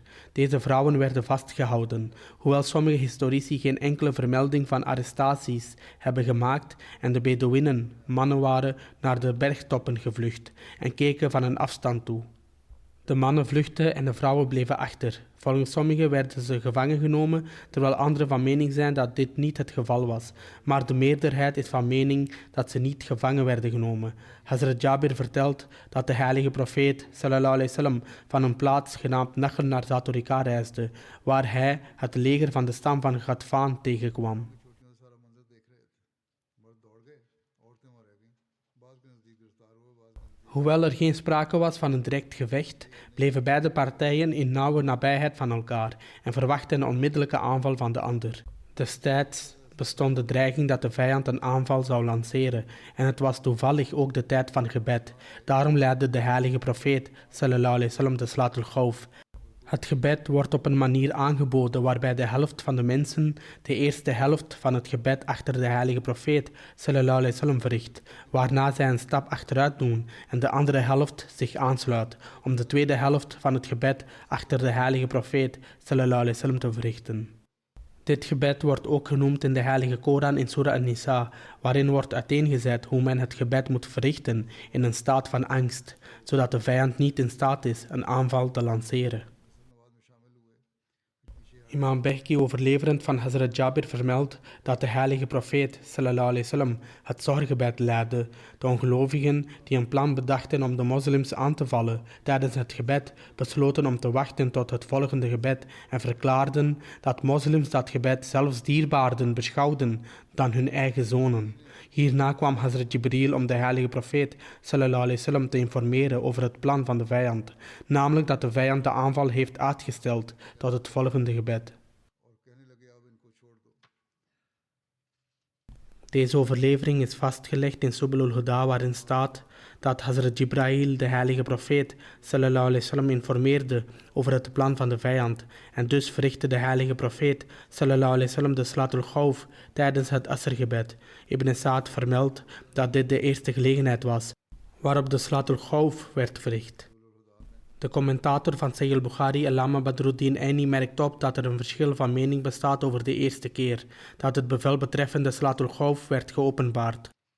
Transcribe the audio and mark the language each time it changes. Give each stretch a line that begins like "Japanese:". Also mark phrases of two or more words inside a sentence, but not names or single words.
Dutch: Deze vrouwen werden vastgehouden, hoewel sommige historici geen enkele vermelding van arrestaties hebben gemaakt en de Bedouinen, mannen waren, naar de bergtoppen gevlucht en keken van een afstand toe. De mannen vluchtten en de vrouwen bleven achter. Volgens sommigen werden ze gevangen genomen, terwijl anderen van mening zijn dat dit niet het geval was. Maar de meerderheid is van mening dat ze niet gevangen werden genomen. Hazrat Jabir vertelt dat de heilige profeet
Arabic: صلى الله عليه وسلم
Dutch: van een plaats genaamd Nakhl naar Zaturika reisde, waar hij het leger van de stam van Ghatfan tegenkwam. Hoewel er geen sprake was van een direct gevecht, bleven beide partijen in nauwe nabijheid van elkaar en verwachten een onmiddellijke aanval van de ander. Destijds bestond de dreiging dat de vijand een aanval zou lanceren en het was toevallig ook de tijd van gebed. Daarom leidde de heilige profeet
Arabic: صلى الله عليه وسلم
Dutch: de Salatul Khawf. Het gebed wordt op een manier aangeboden waarbij de helft van de mensen de eerste helft van het gebed achter de heilige profeet
Arabic: صلى الله عليه وسلم
Dutch: verricht, waarna zij een stap achteruit doen en de andere helft zich aansluit om de tweede helft van het gebed achter de heilige profeet
Arabic: صلى الله عليه وسلم
Dutch: te verrichten. Dit gebed wordt ook genoemd in de heilige Koran in Surah An-Nisa, waarin wordt uiteengezet hoe men het gebed moet verrichten in een staat van angst, zodat de vijand niet in staat is een aanval te lanceren. Imam Behki, overleverend van Hazrat Jabir, vermeldt dat de heilige profeet
Arabic: صلى الله عليه وسلم
Dutch: het zorggebed leidde. De ongelovigen die een plan bedachten om de moslims aan te vallen tijdens het gebed, besloten om te wachten tot het volgende gebed en verklaarden dat moslims dat gebed zelfs dierbaarder beschouwden dan hun eigen zonen. Hierna kwam Hazrat Jibril om de heilige profeet
Arabic: صلى الله عليه وسلم
Dutch: te informeren over het plan van de vijand, namelijk dat de vijand de aanval heeft uitgesteld tot het volgende gebed. Deze overlevering is vastgelegd in Subul al-Huda, waarin staat dat Hazrat Jibril de heilige profeet
Arabic: صلى الله عليه وسلم
Dutch: informeerde over het plan van de vijand en dus verrichtte de heilige profeet
Arabic: صلى الله عليه وسلم
Dutch: de Salatul Khawf tijdens het Asr-gebed. Ibn Sa'd vermeldt dat dit de eerste gelegenheid was waarop de Salatul Khawf werd verricht. De commentator van Sahih al-Bukhari, Allama Badruddin Aini, merkt op dat er een verschil van mening bestaat over de eerste keer dat het bevel betreffende Salatul Khawf werd geopenbaard.